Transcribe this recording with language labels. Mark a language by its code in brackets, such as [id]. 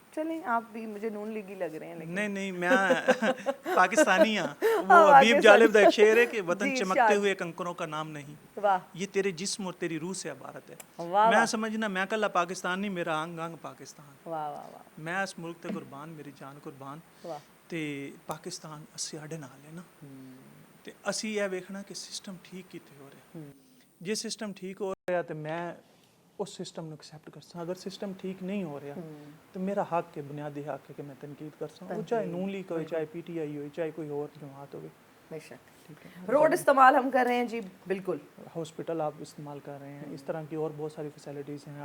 [ur] چلیں آپ بھی مجھے نون لیگی لگ رہے ہیں, لیکن [pa] نہیں میں پاکستانی ہاں. [ur] وہ [pa] حبیب جالب دا ایک شعر ہے کہ [ur] وطن چمکتے ہوئے کنکروں کا نام نہیں, یہ تیرے جسم اور تیری روح سے عبارت ہے. [pa] میں سمجھنا میں کلا پاکستان نہیں, میرا انگ انگ پاکستان. میں اس ملک تے قربان, میری جان قربان. تے پاکستان اسی اڈے نال ہے نا, تے اسی یہ ویکھنا کہ سسٹم ٹھیک کیتے ہو رہا. جے سسٹم ٹھیک ہو رہا تے میں اس سسٹم نو ایکسیپٹ کر سکتا. [ur] اگر سسٹم ٹھیک نہیں ہو رہا تو میرا حق ہے, بنیادی حق ہے کہ میں تنقید کر سکتا. وہ چاہے نون لیگ ہوئے, چاہے پی ٹی آئی ہوئے, چاہے کوئی اور جماعت ہوئے. بے شک روڈ استعمال ہم کر رہے ہیں جی, بالکل. ہاسپٹل آپ استعمال کر رہے ہیں, اس طرح کی اور بہت ساری فیسلٹیز ہیں.